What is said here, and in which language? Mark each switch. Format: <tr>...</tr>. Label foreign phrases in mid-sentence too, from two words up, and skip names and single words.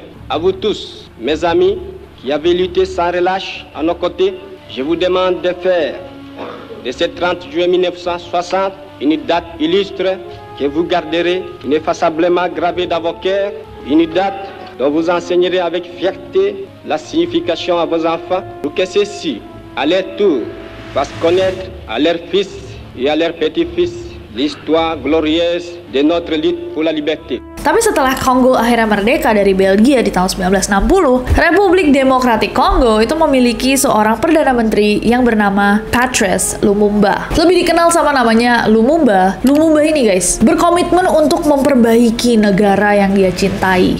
<fr>À vous tous, mes amis, qui avez lutté sans relâche à nos côtés, je vous demande de faire de ce 30 juillet 1960 une date illustre que vous garderez ineffaçablement gravée dans vos cœurs, une date dont vous enseignerez avec fierté la signification à vos enfants, pour que ceux-ci, à leur tour, fassent connaître à leurs fils et à leurs petits-fils l'histoire glorieuse de notre lutte pour la liberté.</fr> <id>Tapi setelah Kongo akhirnya merdeka dari Belgia di tahun 1960, Republik Demokratik Kongo itu memiliki seorang Perdana Menteri yang bernama Patrice Lumumba. Lebih dikenal sama namanya Lumumba. Lumumba ini guys, berkomitmen untuk memperbaiki negara yang dia cintai.</id>